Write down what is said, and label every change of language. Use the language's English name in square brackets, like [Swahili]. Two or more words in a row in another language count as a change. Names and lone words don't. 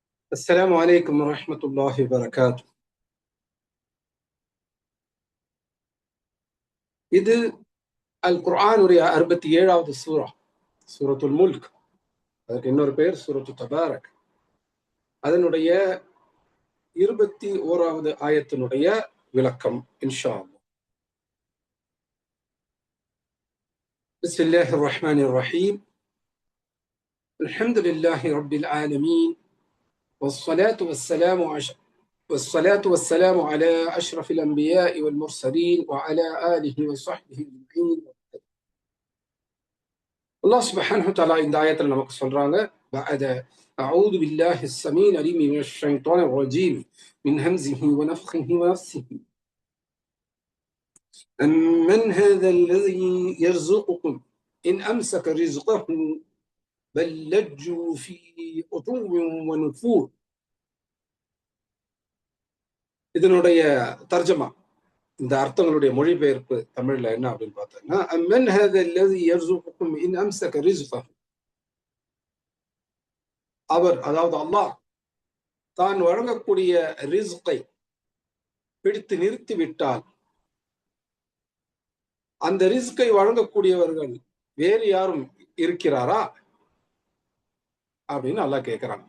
[Arabic] السلام عليكم ورحمة الله وبركاته. [Tamil] இது அல் குர்ஆனுடைய 67வது சூரா, சூரத்துல் முல்க். அதற்கு இன்னொரு பேர் சூரத்து தபாரக். அதனுடைய 21வது ஆயத்தினுடைய விளக்கம் [Arabic] إن شاء الله. بسم الله الرحمن الرحيم. الحمد لله رب العالمين. والصلاة والسلام على أشرف الأنبياء والمرسلين وعلى آله وصحبه أجمعين. الله سبحانه وتعالى [Tamil] இந்த ஆயத்தில் நமக்கு சொல்றாங்க, [Arabic] بعد أعوذ بالله السميع العليم من الشيطان الرجيم من همزه ونفخه ونفثه أمن هذا الذي يرزقكم إن أمسك رزقه بل لجوا في عتو ونفور. [Tamil] இதனுடைய தர்ஜமா, இந்த அர்த்தங்களுடைய மொழிபெயர்ப்பு தமிழ்ல என்ன அப்படின்னு பார்த்தோம்னா, [Arabic] أمن هذا الذي يرزقكم إن أمسك رزقه. [Tamil] அவர், அதாவது அல்லாஹ், தான் வழங்கக்கூடிய ரிஸ்கை பிடித்து நிறுத்தி விட்டால் அந்த ரிஸ்கை வழங்கக்கூடியவர்கள் வேறு யாரும் இருக்கிறாரா அப்படின்னு அல்லாஹ் கேட்கிறாங்க.